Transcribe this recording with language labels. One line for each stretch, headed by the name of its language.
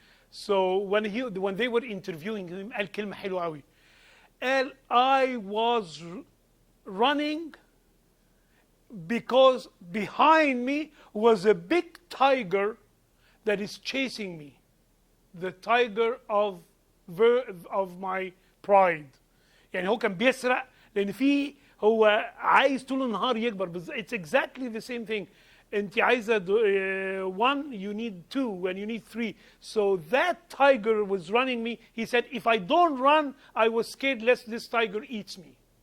English: So when they were interviewing him,
Arabic: قال كلمة حلوة قوي.
English: قال I was running because behind me was a big tiger that is chasing me. The tiger of my pride.
Arabic: يعني هو كان بيسرق لان هو عايز طول النهار يكبر.
English: It's exactly the same thing.
Arabic: انت عايزه
English: one, you need two, and you need three. So that tiger was running me. He said, if I don't run, I was scared lest this tiger eats me.